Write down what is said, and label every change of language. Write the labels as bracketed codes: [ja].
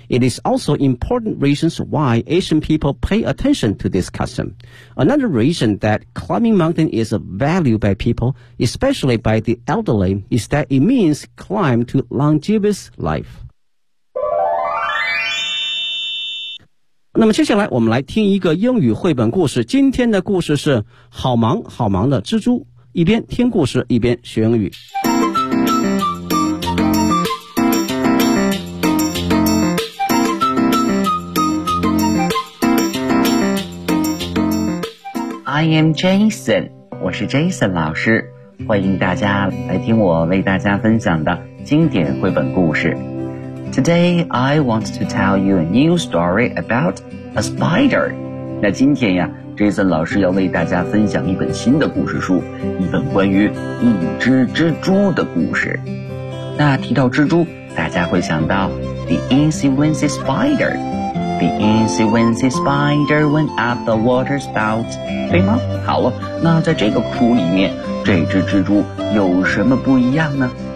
[en] It is also important reasons why Asian people pay attention to this custom. Another reason that climbing mountain is valued by people, especially by the elderly, is that it means climb to longevous life. [zh] 那么接下来我们来听一个英语绘本故事。今天的故事是好忙好忙的蜘蛛。一边听故事一边学英语。 [en] I am Jason, [zh] 我是 Jason 老师。欢迎大家来听我为大家分享的经典绘本故事。 [en] Today, I want to tell you a new story about a spider. [zh] 那今天呀Jason 老师要为大家分享一本新的故事书，一本关于一只蜘蛛的故事。那提到蜘蛛，大家会想到 The Incy Wincy Spider. [en] The Incy Wincy Spider went up the water spout. [zh] 对吗？好了，那在这个书里面，这只蜘蛛有什么不一样呢？